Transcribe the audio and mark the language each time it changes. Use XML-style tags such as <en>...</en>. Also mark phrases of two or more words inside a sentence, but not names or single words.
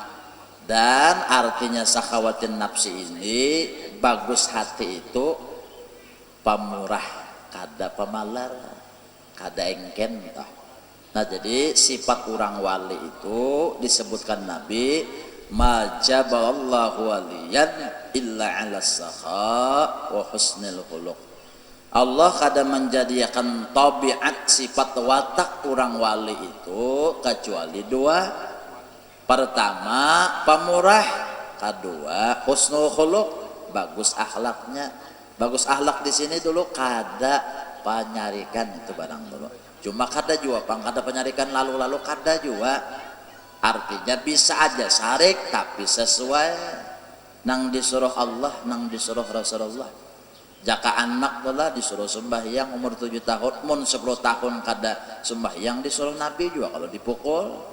<bjn>Dan artinya</bjn> <ar>سخاوة النفس</ar> <bjn>ini bagus hati itu pemurah, kada pemalar, kada engken. Nah jadi sifat orang wali itu disebutkan Nabi,</bjn> <ar>ما جبل الله وليا إلا على السخاء وحسن الخلق.</ar> <bjn>Allah kada menjadikan tabiat sifat watak orang wali itu kecuali dua. Pertama pemurah, kedua</bjn> <ar>حسن الخلق,</ar> <bjn>bagus akhlaknya. Bagus akhlak di sini dulu kada penyarikan itu barang dulu. Cuma kada juga pang kada penyarikan lalu kada juga. Artinya bisa aja syarik tapi sesuai nang disuruh Allah, nang disuruh Rasulullah. Jaka anak pula disuruh sembahyang umur 7 tahun, mun 10 tahun kada sembahyang disuruh Nabi juga kalau dipukul.</bjn>